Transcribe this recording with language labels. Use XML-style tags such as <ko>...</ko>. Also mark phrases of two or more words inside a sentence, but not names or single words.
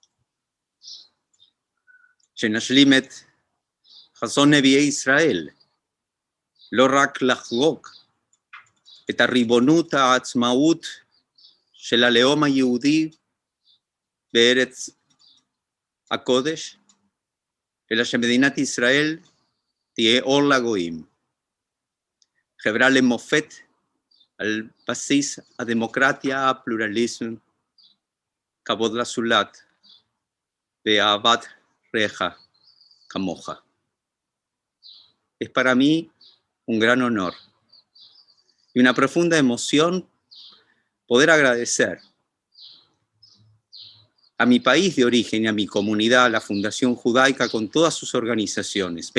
<he>שנשלים את חזון נביאי ישראל, לא רק לחגוג את הריבונות העצמאות של הלאום היהודי בארץ הקודש, אלא שמדינת ישראל תהיה אור לגויים. חברה למופת על בסיס הדמוקרטיה, הפלורליזם, כבוד לזולת ואהבת רעך כמוך.</he> <es>Es para mí un gran honor y una profunda emoción poder agradecer a mi país de origen y a mi comunidad, la Fundación Judaica, con todas sus organizaciones.</es>